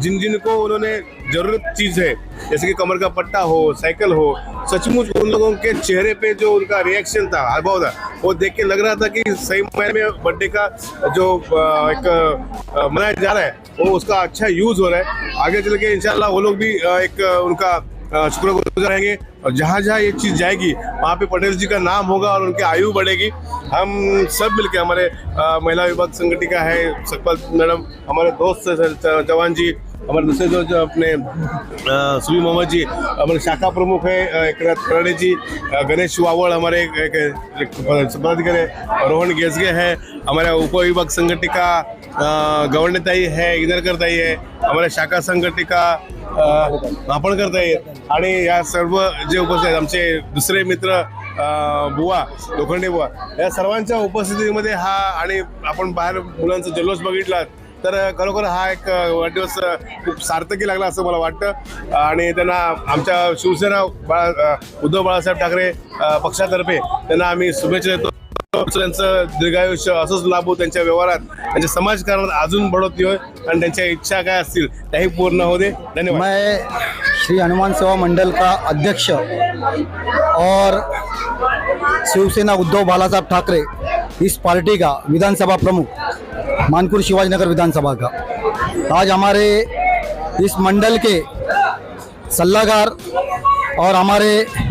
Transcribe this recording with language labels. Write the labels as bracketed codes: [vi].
[hi] जिन जिन को उन्होंने ज़रूरत चीज़ है, जैसे कि कमर का पट्टा हो, साइकिल हो, सचमुच उन लोगों के चेहरे पे जो उनका रिएक्शन था, हावभाव था, वो देख के लग रहा था कि सही मायने में बर्थडे का जो एक मनाया जा रहा है वो उसका अच्छा यूज़ हो रहा है। आगे चल के इंशाल्लाह वो लोग भी एक उनका शुक्रगुजार रहेंगे, और जहाँ जहाँ ये चीज़ जाएगी वहाँ पे पटेल जी का नाम होगा और उनकी आयु बढ़ेगी। हम सब मिलके, हमारे महिला विभाग संगठिका है सकपाल मैडम, हमारे दोस्त जवान जी, हमारे दूसरे जो अपने सुबी मोहम्मद जी, हमारे शाखा प्रमुख है एकनाथ खराडे जी, गणेश वावड़ हमारे पदाधिकारी, रोहन गेसगे है, हमारे उपविभाग संघटिका गवंडताई है, इधरकरताई है, हमारे शाखा संघटिका करताई, [mr] आणि या सर्व जे उपस्थित आहेत आमचे दुसरे मित्र बुवा, लोखंडे बुवा, या सर्वांच्या उपस्थितीमध्ये हा, आणि आपण बाहेर मुलांचा जल्लोष बघितला तर खरोखर हा एक वाढदिवस खूप सार्थकी लागला असं मला वाटतं। आणि त्यांना आमच्या शिवसेना उद्धव बाळासाहेब ठाकरे पक्षातर्फे त्यांना आम्ही शुभेच्छा देतो। त्यांचं दीर्घायुष्य असंच लाभो, त्यांच्या व्यवहारात, त्यांच्या समाजकारणात अजून बढोतरी होय, आणि त्यांच्या इच्छा काय असतील त्याही पूर्ण हो दे। धन्यवाद। [hi] मैं श्री हनुमान सेवा मंडल का अध्यक्ष और शिवसेना उद्धव बाला साहब ठाकरे इस पार्टी का विधानसभा प्रमुख मानपुर शिवाजीनगर विधानसभा का, आज हमारे इस मंडल के सलाहकार और हमारे